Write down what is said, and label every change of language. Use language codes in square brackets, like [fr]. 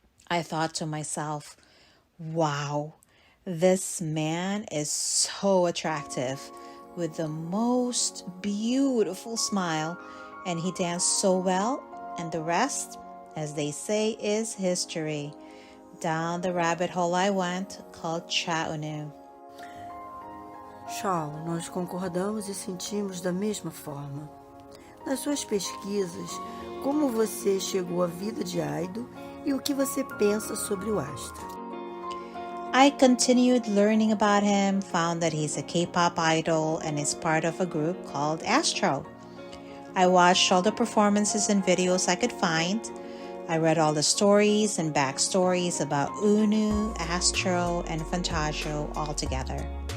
[en] I thought to myself, wow, this man is so attractive with the most beautiful smile, and he danced so well, and the rest, as they say, is history. Down the rabbit hole I went, called Cha Eunwoo. [pt] Shaw, nós concordamos e sentimos da mesma forma. Nas suas pesquisas, como você chegou à vida de idol e o que você pensa sobre o astro? [en] I continued learning about him, found that he's a K-pop idol and is part of a group called Astro. I watched all the performances and videos I could find. I read all the stories and backstories about Eunwoo, Astro, and Fantagio all together.